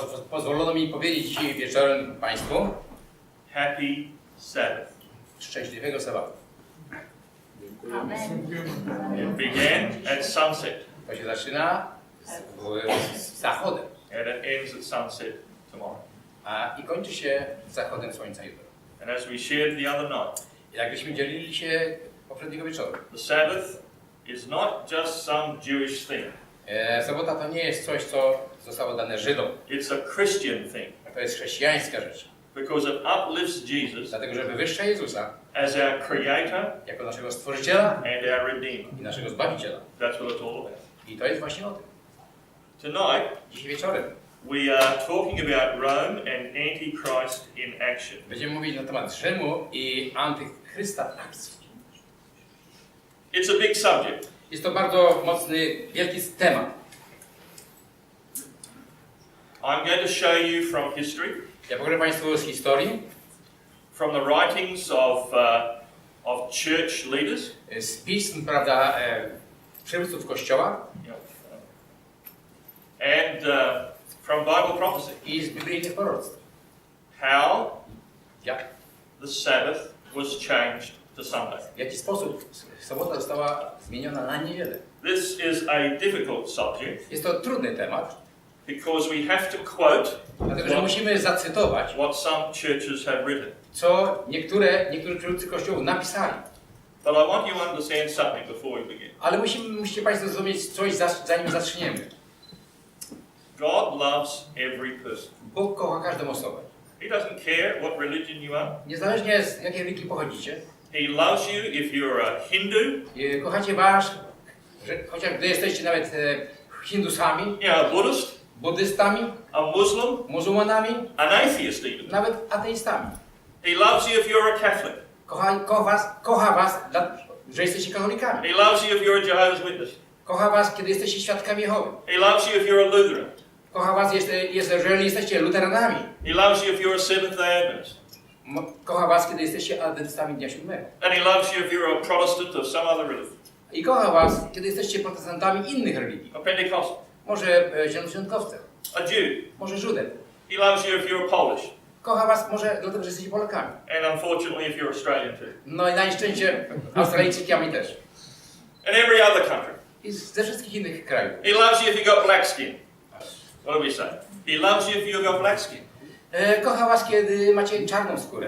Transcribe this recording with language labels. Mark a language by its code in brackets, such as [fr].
[pl] pozwolono mi powiedzieć dzisiaj wieczorem Państwu [en] Happy Sabbath. [pl] szczęśliwego sabatu. [en] It began at sunset [pl] To się zaczyna z zachodem [en] and it ends at sunset tomorrow. [pl] i kończy się zachodem słońca jutro. [en] And as we shared the other night, [pl] I jakbyśmy dzielili się poprzedniego wieczoru. [en] the Sabbath is not just some Jewish thing. [pl] Sobota to nie jest coś, co zostało dane Żydom. [en] It's a Christian thing [pl] To jest chrześcijańska rzecz. [en] because it uplifts Jesus [pl] Dlatego, że wywyższa Jezusa [en] as our Creator [pl] jako naszego Stworzyciela [en] and our Redeemer. [pl] i naszego Zbawiciela. [en] That's what it's all about. [pl] I to jest właśnie o tym. [en] Tonight, [pl] Dzisiaj wieczorem [en] we are talking about Rome and Antichrist in action. [pl] będziemy mówić na temat Rzymu i antychrysta w akcji. [en] It's a big subject. [pl] Jest to bardzo mocny, wielki temat. [en] I'm going to show you from history, [pl] Ja pokażę Państwu z historii, [en] from the writings of church leaders, [pl] z pism, prawda, przywódców Kościoła [en] and from Bible prophecy, [pl] i z biblijnych proroctw. [en] how [pl] Jak? [en] the Sabbath was changed to Sunday. [pl] W jaki sposób sobota została zmieniona na niedzielę. [en] This is a difficult subject [pl] Jest to trudny temat, [en] because we have to quote [pl] dlatego że musimy zacytować, [en] what some churches have written. [pl] co niektórzy przywódcy Kościołów napisali. [en] But I want you to understand something before we begin. [pl] Ale musicie Państwo zrozumieć coś, zanim zaczniemy. [en] God loves every person. [pl] Bóg kocha każdą osobę. [en] He doesn't care what religion you are. [pl] Niezależnie z jakiej religii pochodzicie. [en] He loves you if you're a Hindu, [pl] Kochacie chociaż gdy jesteście nawet Hindusami, [en] you know, a Buddhist, [pl] buddystami, [en] a Muslim, [pl] muzułmanami, [en] an atheist even. [pl] nawet ateistami. [en] He loves you if you're a Catholic. [pl] Kocha was, że jesteście katolikami. [en] He loves you if you're a Jehovah's Witness. [pl] Kocha was, kiedy jesteście świadkami Jehowy. [en] He loves you if you're a Lutheran. [pl] Kocha was, jeżeli jesteście luteranami. [en] He loves you if you're a Seventh-day Adventist. [pl] Kocha was, kiedy jesteście adwentystami Dnia Siódmego. [en] And he loves you if you're a Protestant of some other religion. [pl] I kocha was, kiedy jesteście protestantami innych religii. [en] A Pentecostal. [pl] Może zielonoświątkowcem, [en] A Jew. [pl] może Żydem. [en] He loves you if you're Polish. [pl] Kocha was może dlatego, że jesteście Polakami. [en] And unfortunately if you're Australian too. [pl] No i na nieszczęście Australijczykami też. [en] And every other country. [pl] I ze wszystkich innych krajów. [en] He loves you if you've got black skin. What do we say? He loves you if you've got black skin. [pl] Kocha was, kiedy macie czarną skórę.